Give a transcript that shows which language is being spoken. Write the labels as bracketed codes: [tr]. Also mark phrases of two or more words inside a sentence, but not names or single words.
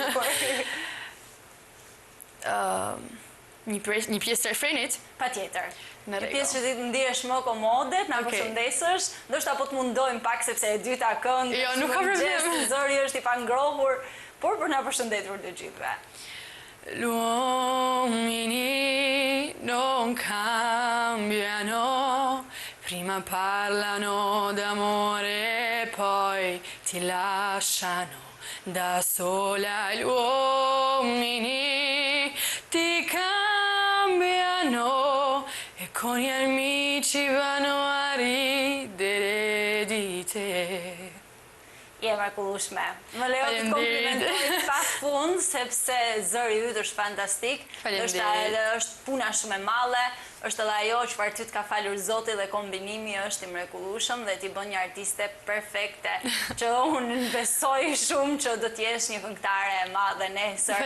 [sq] Një pjesë të refrenit? Patjetër. Një pjesë që ti të ndihesh më komode, na përshëndesësh, ndoshta po të mundojmë pak sepse e dyta këngë. Jo, nuk ka problem. Zëri është i pangrohur, por për na përshëndetur të gjithëve. [it] L'uomini non cambiano, prima parlano d'amore, poi ti lasciano. Da sola gli uomini ti cambiano e con gli amici vanno a ridere di te. [sq] Je mrekullueshme. Më lejo të të komplimentoj pa fund, sepse zëri yt është fantastik. Është puna shumë e madhe, është edhe ajo çfarë ty të ka falur Zoti dhe kombinimi është i mrekullueshëm dhe ti bën një artiste perfekte, që unë besoj shumë që do të jesh një këngëtare e madhe nesër.